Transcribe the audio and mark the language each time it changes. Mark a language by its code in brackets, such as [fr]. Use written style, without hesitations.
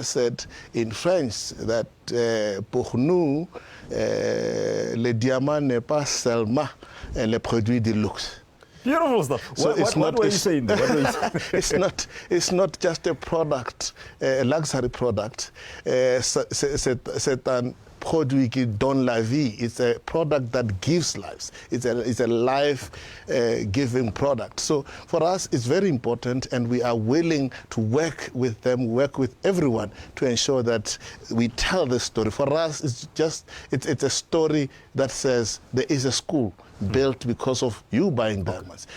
[en] I said in French that [fr] pour nous, le diamant n'est pas seulement le produit de luxe. [en] Beautiful stuff. So what were you saying there? It's not just a product, a luxury product. [fr] C'est un produit qui donne la vie. [en] It's a product that gives lives. It's a life-giving product. So for us, it's very important, and we are willing to work with them, work with everyone to ensure that we tell the story. For us, it's a story that says there is a school built because of you buying diamonds.